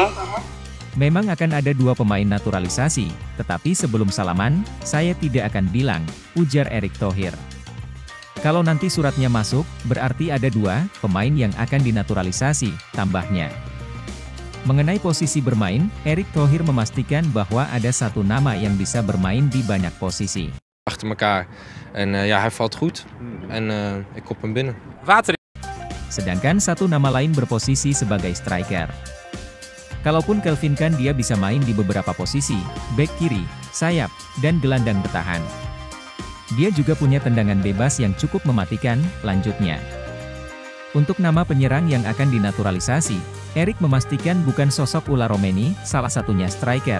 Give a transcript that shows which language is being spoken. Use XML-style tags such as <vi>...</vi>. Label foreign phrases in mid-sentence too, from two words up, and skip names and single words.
<id>Memang akan ada 2 pemain naturalisasi, tetapi sebelum salaman, saya tidak akan bilang, ujar Erick Thohir. Kalau nanti suratnya masuk, berarti ada 2 pemain yang akan dinaturalisasi, tambahnya. Mengenai posisi bermain, Erick Thohir memastikan bahwa ada 1 nama yang bisa bermain di banyak posisi.</id> <nl>Achter elkaar en ja, hij valt goed en ik kop hem binnen.</nl> <id>Sedangkan 1 nama lain berposisi sebagai striker. Kalaupun Kelvin Khan, dia bisa main di beberapa posisi, bek kiri, sayap, dan gelandang bertahan. Dia juga punya tendangan bebas yang cukup mematikan, lanjutnya. Untuk nama penyerang yang akan dinaturalisasi, Erick memastikan bukan sosok Ula Romeni, salah satunya striker.</id>